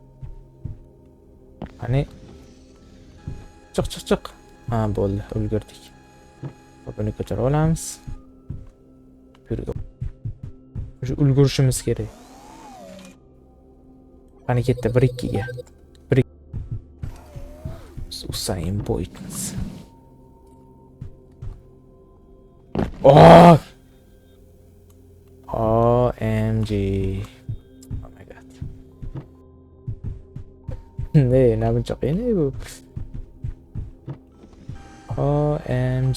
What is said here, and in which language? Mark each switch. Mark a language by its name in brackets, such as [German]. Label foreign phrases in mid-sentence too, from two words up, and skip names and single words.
[Uzbek] Qani. Chiq. Ha, bo'ldi, ulgurdik. Buni ko'tarib olamiz. Shu ulgurishimiz kerak. Qani ketdi 1-2 ga. Usain Bolt. Oh! [English] OMG. Oh my god. [Uzbek] Ne buncha qiyin bu. [English] OMG.